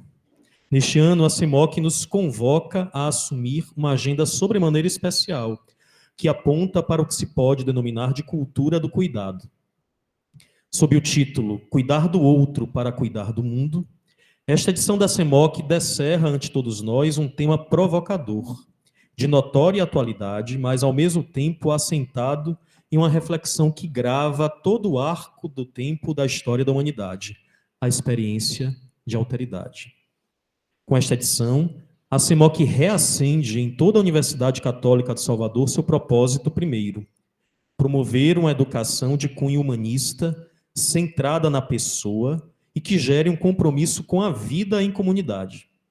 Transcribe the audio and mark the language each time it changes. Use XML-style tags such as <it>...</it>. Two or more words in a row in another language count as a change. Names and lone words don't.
<pt>Neste ano, a CEMOC nos convoca a assumir uma agenda sobremaneira especial, que aponta para o que se pode denominar de cultura do cuidado. Sob o título Cuidar do Outro para Cuidar do Mundo, esta edição da CEMOC descerra ante todos nós um tema provocador, de notória atualidade, mas ao mesmo tempo assentado em uma reflexão que grava todo o arco do tempo da história da humanidade, a experiência de alteridade. Com esta edição, a CEMOC reacende em toda a Universidade Católica de Salvador seu propósito primeiro, promover uma educação de cunho humanista, centrada na pessoa, e que gere um compromisso com a vida em comunidade.</pt>